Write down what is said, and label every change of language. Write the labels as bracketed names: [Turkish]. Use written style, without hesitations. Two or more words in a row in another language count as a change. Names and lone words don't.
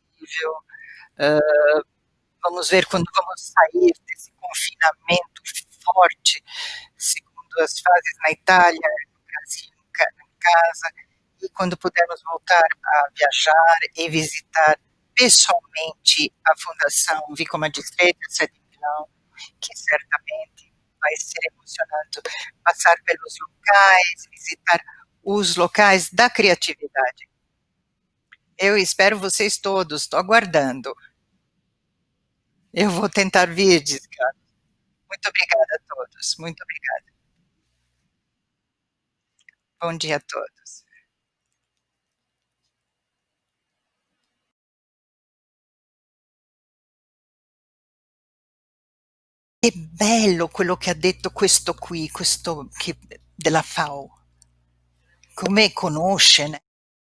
[Portuguese] Vamos ver quando vamos sair desse confinamento forte, segundo as fases na Itália, no Brasil, em casa, e quando pudermos voltar a viajar e visitar pessoalmente a Fundação Vico Magistretti, a sede em Milão, que certamente vai ser emocionante passar pelos locais, visitar os locais da criatividade. Eu espero vocês todos, estou aguardando. Eu vou tentar vir, diz Carlos. Muito obrigada a todos, muito obrigada. Bom dia a todos. [Italian] Che bello quello che ha detto questo qui, questo che della FAO. Come conosce